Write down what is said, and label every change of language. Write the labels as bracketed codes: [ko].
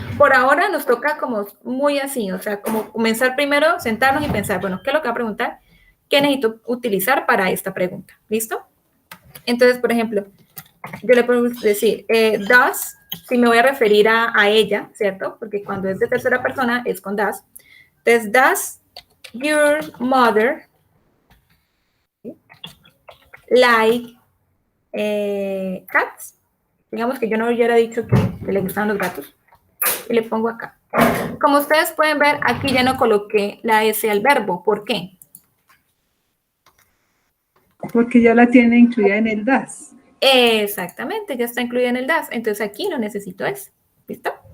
[es] Por ahora nos toca como muy así, o sea, como comenzar primero, sentarnos y pensar, bueno, ¿qué es lo que va a preguntar? ¿Qué necesito utilizar para esta pregunta? ¿Listo? Entonces, por ejemplo, yo le puedo decir, does, si me voy a referir a ella, ¿cierto? Porque cuando es de tercera persona es con does. Entonces, [en] does your mother like cats? [es] Digamos que yo no hubiera dicho que le gustaban los gatos. Y le pongo acá. Como ustedes pueden ver, aquí ya no coloqué la S al verbo. ¿Por qué? Porque ya la tiene incluida en el DAS. Exactamente, ya está incluida en el DAS. Entonces aquí no necesito S. ¿Listo?